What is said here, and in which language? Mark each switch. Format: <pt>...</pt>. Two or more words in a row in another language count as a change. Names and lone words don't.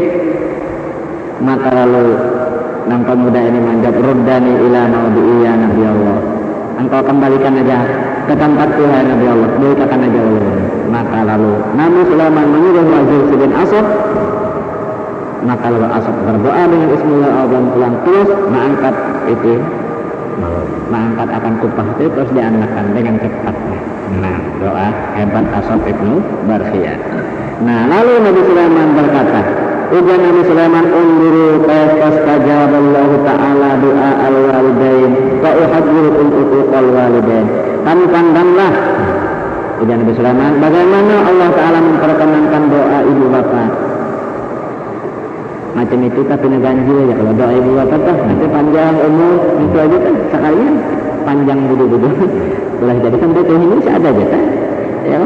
<id>Maka lalu nang pemuda ini menjawab,</id> <ar>ردني إلى موضعي يا نبي الله,</ar> <id>engkau kembalikan aja ke tempatku ya Nabi Allah, berikan aja Allah. Maka lalu Nabi Sulaiman menyuruh Wazir bin Asad, maka lalu Asad berdoa dengan Bismillahirrahmanirrahim pulang terus mengangkat akan kupah itu terus diangkatkan dengan cepatnya. Nah, doa hebat Asad ibnu Barkhiyah. Nah, lalu Nabi Sulaiman berkata, ujar Nabi Sulaiman,</id> <ar>انظروا فاستجاب الله تعالى دعاء الوالدين وأحذركم عقوق الوالدين.</ar> <id>Kamu pandanglah, ujar Nabi Sulaiman, bagaimana Allah Ta'ala memperkenankan doa ibu bapak. Macam itu tapi ganjil ya, kalau doa ibu bapak tuh nanti panjang umur itu aja kan sekalian panjang budu-budu. Boleh jadi kan itu ini ada aja kan, ya kan?</id>